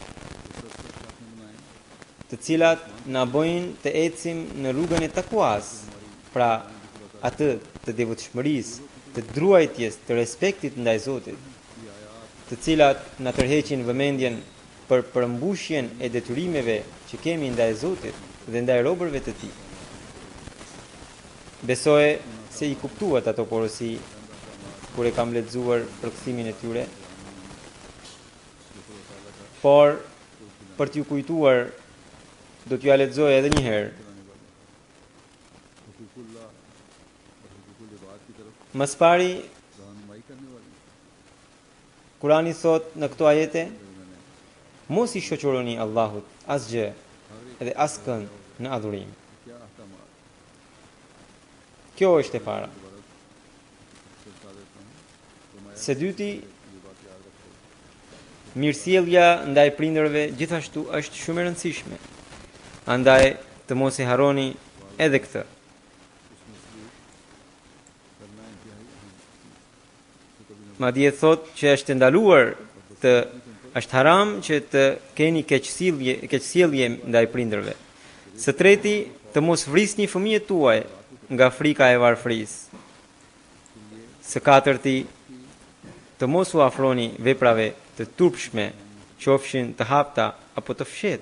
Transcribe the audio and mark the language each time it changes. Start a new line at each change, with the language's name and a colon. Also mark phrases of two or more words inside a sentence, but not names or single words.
Albanian: të cilat na bëjnë të ecim në rrugën e takuas, pra atë të devotshmërisë, të druajtjes, të respektit ndaj Zotit, të cilat na tërheqin vëmendjen për përmbushjen e detyrimeve që kemi ndaj Zotit dhe ndaj robërve të Tij. Besoj se i kuptuat ato porosi kur e kam lexuar përkthimin e tyre, por për t'ju kujtuar do t'ju lexoj edhe një herë.
Urdu: حقوق اللہ اور حقوق العباد کی طرف
Albanian: Mas pari,
Urdu: رہنمائی کرنے والی
Albanian: Kurani thot në këto ajete, mos i shoqëroni Allahut asgjë dhe askën në adhurim.
Urdu: کیا احکامات
Albanian: Kjo është e para.
Urdu: سے بتا دیتا ہوں فرمایا
Albanian: Së dyti,
Urdu: یہ بات یاد رکھو
Albanian: mirësjellja ndaj prindërve gjithashtu është shumë e rëndësishme. Andaj të mos e harroni edhe këtë.
Urdu: کرنا انتہائی اہم
Albanian: Madje thot që është ndaluar është haram që të keni keqsjellje ndaj prindërve. Së treti, të mos vrisni fëmijët tuaj nga frika e varfërisë. Së katërti, të mos u afroni veprave të turpshme, qofshin të hapta apo të fsheta.